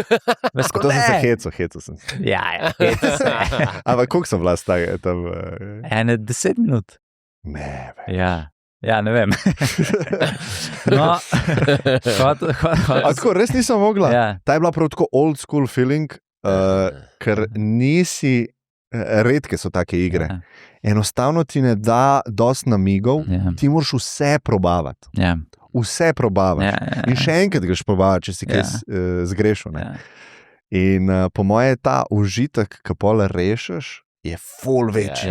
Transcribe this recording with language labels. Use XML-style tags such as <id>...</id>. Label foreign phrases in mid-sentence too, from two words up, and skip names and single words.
<sl>To sem se heco sem se. Ja, heco se. Ampak koliko sem bila tam? 10 minut. Ne, Ja, ne vem. No, tako, res nisem mogla. Ta je bila prav tako</sl> <en>old school feeling,</en> <sl>ker nisi, redke so take igre. Enostavno ti ne da dosti namigov, ti moraš vse probavati. Vse probavaš. In še enkrat greš probavati, če si kaj zgrešil. In po moje ta užitek, ki pol rešiš, je ful večji.</sl>